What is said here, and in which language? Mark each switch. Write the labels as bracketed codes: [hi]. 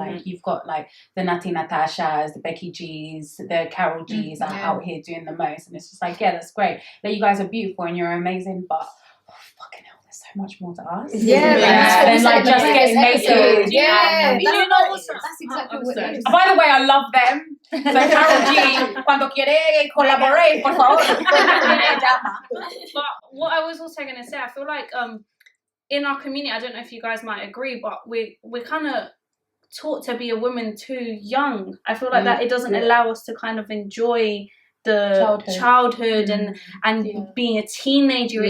[en] Like, you've got like the Nati Natashas, the Becky G's, the Carol G's are out here doing the most, and it's just like, that's great that you guys are beautiful and you're amazing, but fucking hell, there's so much more to us. And like just getting naked. That's exactly what it is. By the way, I love them. [es] So Carol G, cuando quiere colaborar, por favor. [en] But what I was also going to say, I feel like in our community, I don't know if you guys might agree, but we're kind of taught to be a woman too young. I feel like that it doesn't allow us to kind of enjoy the childhood and being a teenager.